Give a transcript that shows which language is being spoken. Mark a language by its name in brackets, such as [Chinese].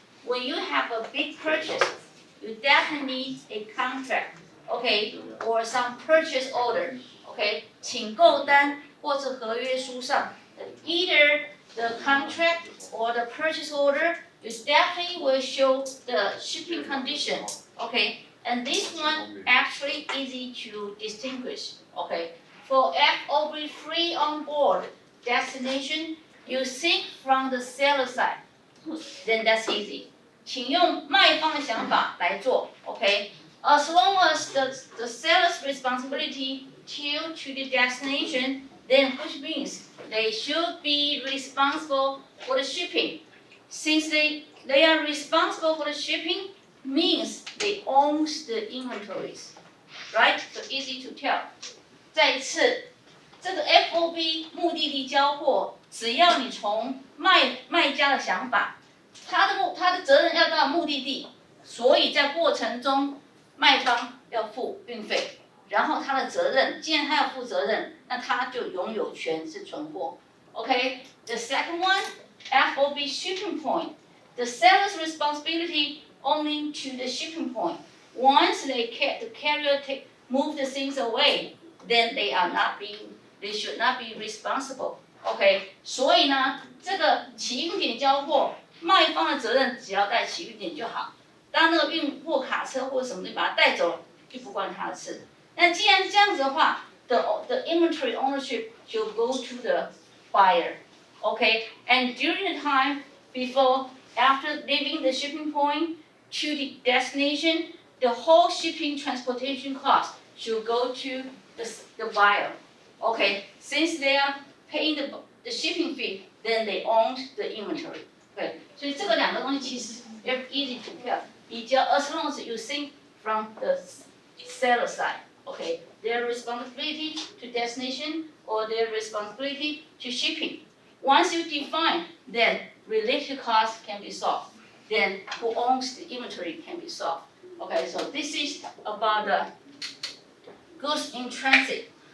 [English] When you have a big purchase, you definitely need a contract, okay, or some purchase order, okay, [Chinese] 请购单或是合约书上 [English] either the contract or the purchase order, you definitely will show the shipping condition, okay? And this one actually easy to distinguish, okay? For FOB free on board destination, you think from the seller side, then that's easy. [Chinese] 请用卖方的想法来做 ，OK? [English] As long as the seller's responsibility till to the destination, then which means they should be responsible for the shipping. Since they are responsible for the shipping, means they own the inventories, right? So easy to tell. [Chinese] 再一次，这个 FOB 目的地交货，只要你从卖家的想法，他的责任要到目的地，所以在过程中卖方要付运费。然后他的责任，既然他要负责任，那他就拥有权是存货。 [English] Okay, the second one, FOB shipping point. The seller's responsibility only to the shipping point. Once the carrier move the things away, then they should not be responsible. [Chinese] Okay, 所以呢，这个起运点交货，卖方的责任只要带起运点就好。当那个运货卡车或者什么东西把它带走，就不关他的事。那既然这样子的话 [English] the inventory ownership should go to the buyer, okay? And during the time after leaving the shipping point to the destination, the whole shipping transportation cost should go to the buyer, okay? Since they are paying the shipping fee, then they own the inventory, okay? [Chinese] 所以这个两个东西其实 [English] very easy to tell. As long as you think from the seller side. Okay, their responsibility to destination or their responsibility to shipping. Once you define, then related costs can be solved. Then who owns the inventory can be solved. Okay, so this is about the goods in transit.